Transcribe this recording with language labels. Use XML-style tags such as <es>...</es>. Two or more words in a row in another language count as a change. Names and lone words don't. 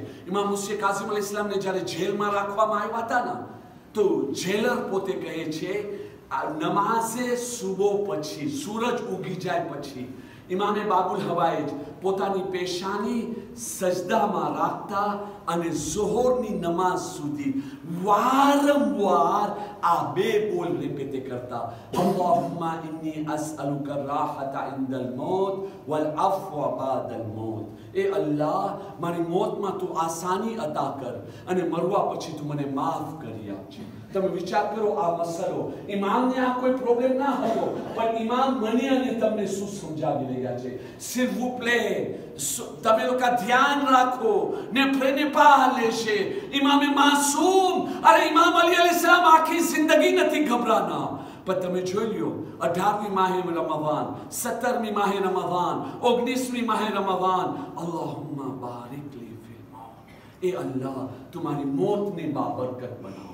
<gu>ઇમામ મુસા કાઝિમ અલૈહિસ્સલામને જ્યારે જેલમાં રાખવામાં આવ્યા હતા ને તો જેલર પોતે કહે છે, નમાઝે સુબહ પછી, સૂરજ ઉગી જાય પછી ઇમામે બાબુલ હવાઈજ પોતાની પેશાની સજદામાં રાખતા અને ઝોહરની નમાઝ સુધી વારંવાર આ બે બોલ રિપીટ કરતા,</gu> <ar>اللهم إني أسألك الراحة عند الموت والعفو بعد الموت.</ar> <gu>એ અલ્લાહ, મારી મોતમાં તું આસાની અતા કર અને મરવા પછી તું મને માફ કરી આપજે. તમે વિચાર કરો આ મસલો, ઇમામને આ કોઈ પ્રોબ્લેમ ના હતો, પણ ઇમામ મને અને તમને શું સમજાવી રહ્યા છે?</gu> <fr>s'il vous plaît,</fr> <gu>તમે લોકો ધ્યાન રાખો ને પ્રેને પા લેશે. ઇમામે માસૂમ, અરે ઇમામ અલી અલૈહિસ્સલામ આખી જિંદગી નથી ગભરાના. પણ તમે જોઈ લ્યો, 18મી માહે રમઝાન, 17મી માહે રમઝાન, 19મી માહે રમઝાન,</gu> <ar>اللهم بارك لي في الموت,</ar> <gu>એ અલ્લાહ તમારી મોતને બાબરકત બનાવો.</gu>